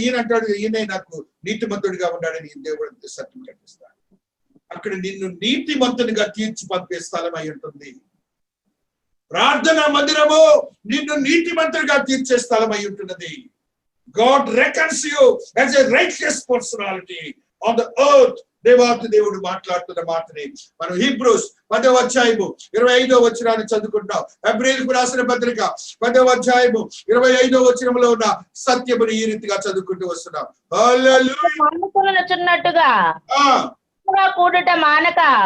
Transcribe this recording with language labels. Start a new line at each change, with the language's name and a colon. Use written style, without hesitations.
Telugu: ఈయన అంటాడు, ఈయన నాకు నీతిమంతుడిగా ఉన్నాడని దేవుడు సర్టిఫికెట్ ఇస్తాడు. అక్కడ నిన్ను నీతిమంతునిగా తీర్చి పంపే స్థలం అయి ఉంటుంది. ప్రార్థనా మందిరము నిన్ను నీతిమంతుడిగా తీర్చే స్థలం అయి ఉంటున్నది.
English: God reckons you as a righteous personality on the earth.
Telugu: దేవాతి దేవుడు మాట్లాడుతున్న మాటని మనం హీబ్రూస్ 10వ అధ్యాయము 25వ వచనాన్ని చదువుకుంటాం. హెబ్రీయులకు రాసిన పత్రిక 10వ అధ్యాయము 25వ వచనంలో ఉన్న సత్యముని ఈ రీతిగా చదువుకుంటూ వస్తున్నాం. హల్లెలూయా. మానుకొనుచున్నట్టుగా కూడుట మానక,